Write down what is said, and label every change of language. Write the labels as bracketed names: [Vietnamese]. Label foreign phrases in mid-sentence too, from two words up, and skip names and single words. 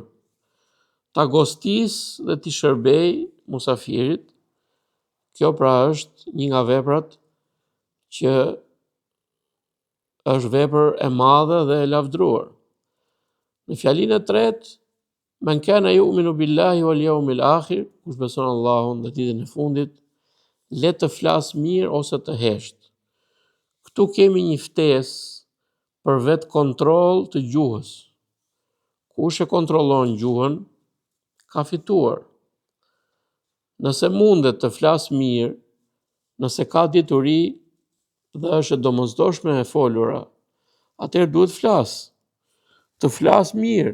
[Albanian] Ta gostis dhe t'i shërbej musafirit. Kjo pra është një nga veprat që është vepër e madhe dhe e lavdruar. Në fjalinë e tretë, [Arabic] من كان يؤمن بالله واليوم الآخر, [Albanian] kush beson Allahun dhe ditën e fundit, le të flas mirë ose të heshtë. Këtu kemi një ftesë për vetë kontroll të gjuhës. Kush e kontrollon gjuhën, ka fituar. Nëse mundet të flas mirë, nëse ka dituri dhe është e domosdoshme e folura, atëherë duhet të flas mirë.